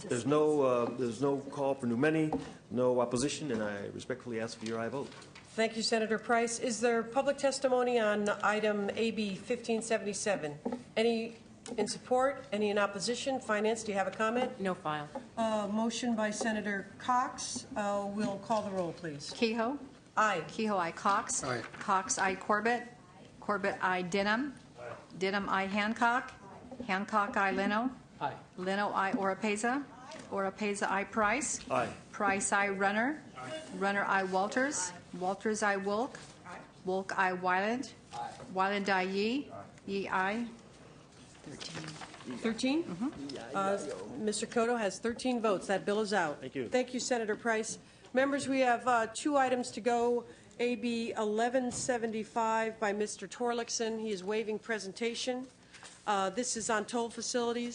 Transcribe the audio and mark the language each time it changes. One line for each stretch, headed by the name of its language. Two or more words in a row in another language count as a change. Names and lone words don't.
English: There's no call for new money, no opposition, and I respectfully ask for your aye vote. Thank you, Senator Price. Is there public testimony on item AB 1577? Any in support? Any in opposition? Finance, do you have a comment? No file. Motion by Senator Cox. We'll call the roll, please. Kehoe. Aye. Kehoe I. Cox. Aye. Cox I. Corbett. Corbett I. Denham. Denham I. Hancock. Hancock I. Leno. Aye. Leno I. Oropeza. Oropeza I. Price. Aye. Price I. Runner. Runner I. Walters. Walters I. Wolk. Wolk I. Wyland. Wyland I. Yee. Yee I. 13? Mr. Cotto has 13 votes. That bill is out. Thank you. Thank you, Senator Price. Members, we have 2 items to go. AB 1175 by Mr. Torlakson. He is waiving presentation. This is on toll facilities.